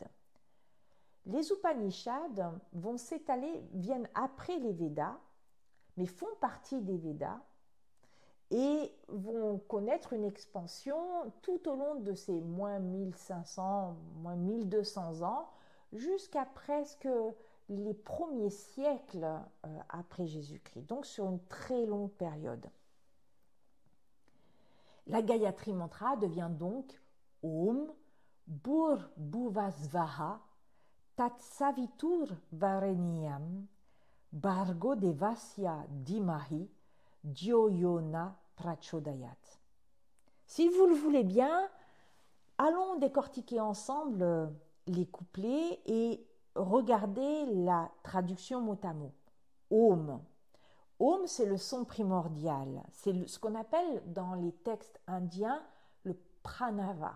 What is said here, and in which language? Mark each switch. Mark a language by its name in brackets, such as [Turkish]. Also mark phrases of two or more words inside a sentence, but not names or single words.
[French] Les Upanishads viennent après les Védas, mais font partie des Védas et vont connaître une expansion tout au long de ces moins 1500, moins 1200 ans, jusqu'à presque les premiers siècles après Jésus-Christ, donc sur une très longue période. La Gayatri Mantra devient donc [Sanskrit] Om Bhur Bhuvasvaha Tat Savitur Varenyam Bhargo Devasya Dhimahi Dhyo-Yona Prachodayat. [French] Si vous le voulez bien, allons décortiquer ensemble les couplets et regarder la traduction mot à mot. [Sanskrit] Om. Om, [French] c'est le son primordial. C'est ce qu'on appelle dans les textes indiens le pranava.